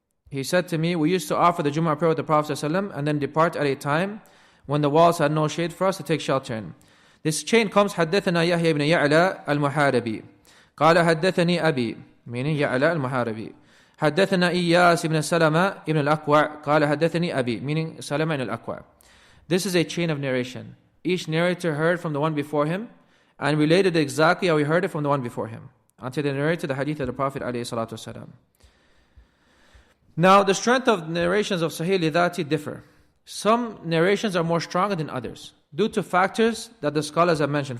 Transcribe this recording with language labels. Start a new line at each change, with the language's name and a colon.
English: He said to me, we used to offer the Jummah prayer with the Prophet ﷺ and then depart at a time when the walls had no shade for us to take shelter in.
Arabic: This chain comes, حدثنا يحيى بن يعلى المحاربي قال حدثني أبي, meaning يعلى المحاربي. حدثنا إياس بن سلمة ابن الأكوع قال حدثني أبي, meaning Salama ibn al-Aqwa.
English: This is a chain of narration. Each narrator heard from the one before him and related exactly how he heard it from the one before him, until they narrated the hadith of the Prophet ﷺ. Now, the strength of narrations of Sahih li-Dhati differ. Some narrations are more stronger than others, due to factors that the scholars have mentioned.